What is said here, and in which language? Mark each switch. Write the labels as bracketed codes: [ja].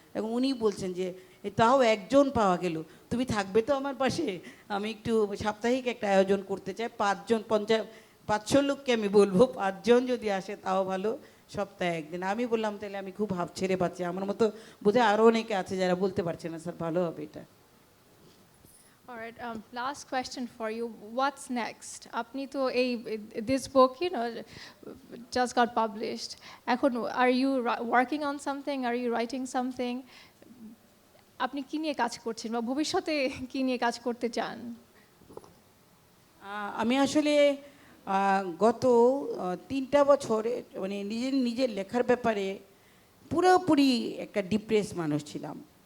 [bn] এবং উনি বলছেন যে তাও একজন পাওয়া গেল, তুমি থাকবে তো আমার পাশে? আমি একটু সাপ্তাহিক একটা আয়োজন করতে চাই, 500 লোককে আমি বলবো, 5 জন যদি আসে তাও ভালো, সপ্তাহে একদিন। আমি বললাম তাহলে আমি খুব হাফ ছেড়ে পাচ্ছি, আমার মতো বোধহয় আরও অনেকে আছে যারা বলতে পারছে না স্যার ভালো হবে এটা। [en] All right, last question for you. What's next? [bn] আপনি তো [en] this book, just got published. এখন, are you working on something? Are you writing something? [bn] আপনি কি নিয়ে কাজ করছেন বা ভবিষ্যতে কি নিয়ে কাজ করতে চান? আমি আসলে গত 3টা বছর মানে নিজের লেখার ব্যাপারে পুরোপুরি একটা ডিপ্রেস মানুষ ছিলাম।